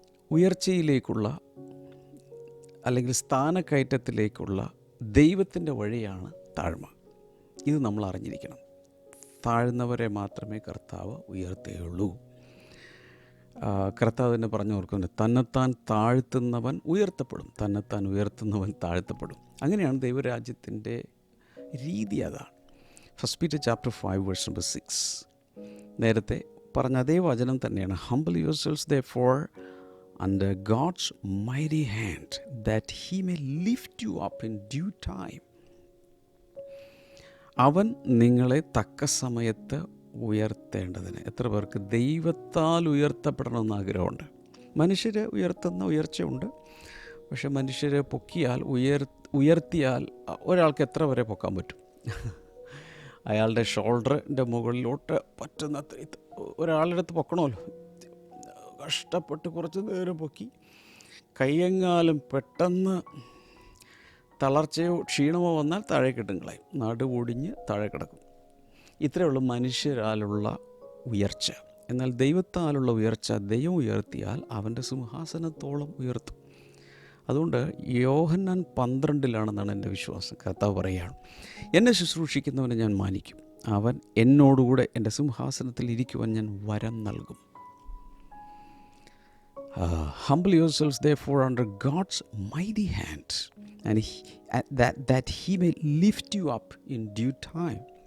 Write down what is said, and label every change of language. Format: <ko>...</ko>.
<ml>ഉയർച്ചയിലേക്കുള്ള അല്ലെങ്കിൽ സ്ഥാനക്കയറ്റത്തിലേക്കുള്ള ദൈവത്തിൻ്റെ വഴിയാണ് താഴ്മ. ഇത് നമ്മൾ അറിഞ്ഞിരിക്കണം. താഴ്ന്നവരെ മാത്രമേ കർത്താവ് ഉയർത്തുകയുള്ളൂ. കർത്താവ് തന്നെ പറഞ്ഞു ഓർക്കുന്നുണ്ട്, തന്നെത്താൻ താഴ്ത്തുന്നവൻ ഉയർത്തപ്പെടും, തന്നെത്താൻ ഉയർത്തുന്നവൻ താഴ്ത്തപ്പെടും. അങ്ങനെയാണ് ദൈവരാജ്യത്തിൻ്റെ രീതി. അതാണ്</ml> <en>1 Peter chapter 5 verse number 6.</en> <ml>നേരത്തെ പറഞ്ഞ അതേ വചനം തന്നെയാണ്.</ml> <en>Humble yourselves therefore under God's mighty hand that he may lift you up in due time.</en> <ml>അവൻ നിങ്ങളെ തക്ക സമയത്ത് ഉയർത്തേണ്ടതിന്. എത്ര പേർക്ക് ദൈവത്താൽ ഉയർത്തപ്പെടണമെന്ന് ആഗ്രഹമുണ്ട്? മനുഷ്യരെ ഉയർത്തുന്ന ഉയർച്ചയുണ്ട്, പക്ഷെ മനുഷ്യരെ പൊക്കിയാൽ ഉയർത്തിയാൽ ഒരാൾക്ക് എത്ര വരെ പൊക്കാൻ പറ്റും? അയാളുടെ ഷോൾഡറിൻ്റെ മുകളിലോട്ട് പറ്റുന്ന ഒരാളുടെ അടുത്ത് പൊക്കണമല്ലോ. കഷ്ടപ്പെട്ട് കുറച്ച് നേരം പൊക്കി കയ്യെങ്ങാലും പെട്ടെന്ന് തളർച്ചയോ ക്ഷീണമോ വന്നാൽ താഴെ കിട്ടുങ്ങളായി, നടുവൊടിഞ്ഞ് താഴെ കിടക്കും. ഇത്രയേ ഉള്ളൂ മനുഷ്യരാലുള്ള ഉയർച്ച. എന്നാൽ ദൈവത്താലുള്ള ഉയർച്ച, ദൈവം ഉയർത്തിയാൽ അവൻ്റെ സിംഹാസനത്തോളം ഉയർത്തും. അതുകൊണ്ട് യോഹന്നാൻ 12 എൻ്റെ വിശ്വാസം. കർത്താവ് പറയുകയാണ്, എന്നെ ശുശ്രൂഷിക്കുന്നവനെ ഞാൻ മാനിക്കും, അവൻ എന്നോടുകൂടെ എൻ്റെ സിംഹാസനത്തിൽ ഇരിക്കുവാൻ ഞാൻ വരം നൽകും.</ml> <en>Humble yourselves therefore under God's mighty hand and that he may lift you up in due time.</en>